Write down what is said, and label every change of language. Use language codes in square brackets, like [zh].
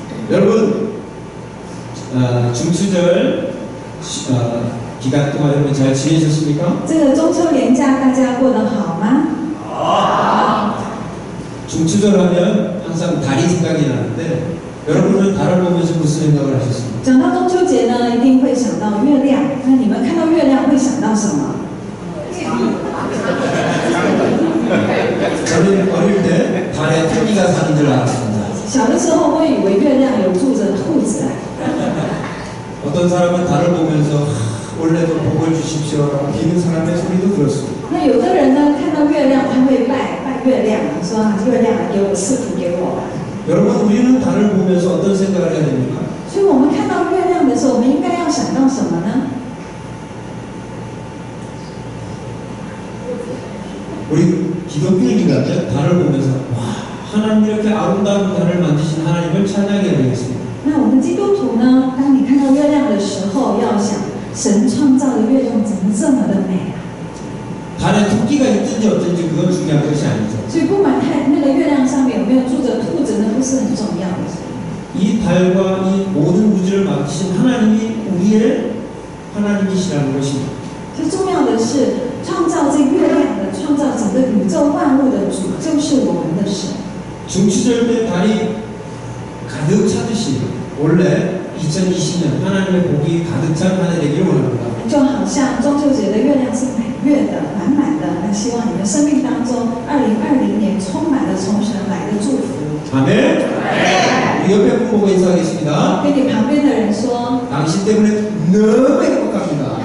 [ko] 여러분 중추절 기간 동안 여러분 잘 지내셨습니까? [zh] 这个中秋连假大家过得好吗？ [ko] 중추절 하면 항상 달이 생각이 나는데 여러분은 달을 보면서 무슨 생각을 하셨습니까? [zh] 讲到中秋节呢，一定会想到月亮。那你们看到月亮会想到什么？ [ko] 저는 어릴 때 달에 토끼가 사는 줄 알았습니다. [zh] 小的时候会以为月亮有住着兔子啊。 [ko] 어떤 사람은 달을 보면서 원래도 복을 주십시오라고 비는 사람의 소리도 들었습니다. [zh] 那有的人呢，看到月亮他会拜月亮，说啊，月亮给我赐福给我。 [ko] 여러분 우리는 달을 보면서 어떤 생각을 해야 됩니까? [zh] 所以我们看到月亮的时候，我们应该要想到什么呢？ [ko] 우리 기독교인이라면 달을 보면서 와 하나님 이렇게 아름다운 달을 만드신 하나님을 찬양해야 되겠습니다. [zh] 那我们基督徒呢，当你看到月亮的时候，要想神创造的月亮怎么这么的美啊！ [ko] 달에 토끼가 있든지 어쩐지 그건 중요한 것이 아니죠. [zh] 所以不管那个月亮上面有没有住着兔子，那不是很重要的。 [ko] 이 달과 이 모든 우주를 만드신 하나님이 우리의 하나님이시라는 것입니다. [zh] 最重要的是，创造这月亮的、创造整个宇宙万物的主，就是我们的神。 [ko] 중추절 때 달이 가득 차듯이 원래 2020년 하나님의 복이 가득 찬 한 해 되기를 원합니다. [zh] 就好像中秋节的月亮是满月的、满满的，那希望你们生命当中，2020年充满了从神来的祝福。 [ko] 아멘. 우리 옆에 분 보고 인사하겠습니다. [zh] 跟你旁边的人说， [ko] 당신 때문에 너무 행복합니다.